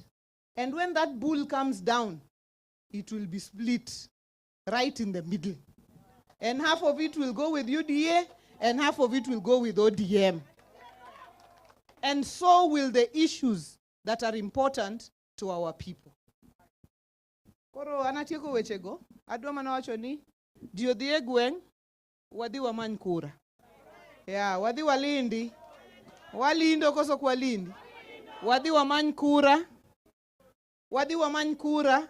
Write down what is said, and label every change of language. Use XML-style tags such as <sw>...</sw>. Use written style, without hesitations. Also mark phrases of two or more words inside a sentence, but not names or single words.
<en>And when that bull comes down, it will be split right in the middle. And half of it will go with UDA, and half of it will go with ODM. And so will the issues that are important to our people.</en> <luo>Koro anatieko wechego, adwa mana wacho ni ji odhi e gweng', wadhi wamany kura. Yeah, wadhi walindi. Walindo koso kwalindi. Wadhi wamany kura. Wadhi wamany kura.</luo>